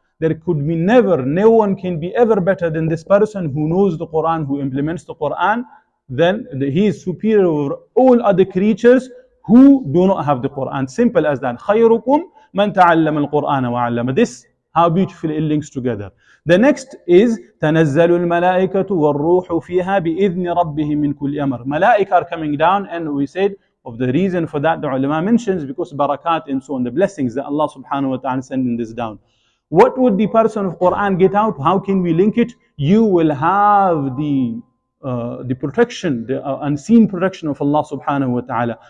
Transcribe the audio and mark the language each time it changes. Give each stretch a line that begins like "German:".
English: There could be never, no one can be ever better than this person who knows the Quran, who implements the Quran. Then he is superior over all other creatures who do not have the Quran. Simple as that.
Arabic: خَيْرُكُمْ مَنْ تَعَلَّمَ الْقُرْآنَ وَعَلَّمَ.
English: This, how beautiful it links together. The next is
Arabic: تَنَزَّلُ الْمَلَائِكَةُ وَالرُّوحُ فِيهَا بِإِذْنِ رَبِّهِمْ مِنْ كُلِّ أَمْرٍ.
English: Malaika are coming down, and we said of the reason for that the ulama mentions because barakat and so on, the blessings that Allah subhanahu wa ta'ala sending this down. What would the person of Quran get out? How can we link it? You will have the protection, the unseen protection of Allah subhanahu wa ta'ala.